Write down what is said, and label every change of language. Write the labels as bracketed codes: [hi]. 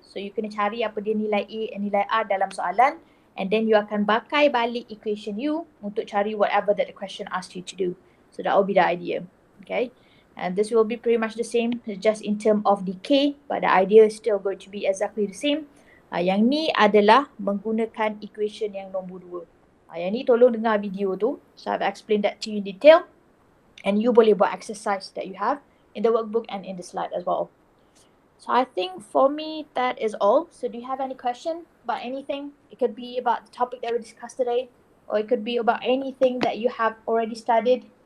[ms] So you kena cari apa dia nilai A and nilai R dalam soalan. [en] And then [ms] you akan pakai balik [en] equation you untuk cari whatever that the question asked you to do. So that will be the idea. Okay. And this will be pretty much the same, just in terms of decay. But the idea is still going to be exactly the same. [ms] Yang ni adalah menggunakan equation yang nombor 2. Yang ni tolong dengar video tu. [en] So I've explained that to you in detail. And [ms] you boleh buat [en] exercise that you have in the workbook and in the slide as well. So I think for me, that is all. So do you have any question about anything? It could be about the topic that we discussed today, or it could be about anything that you have already studied.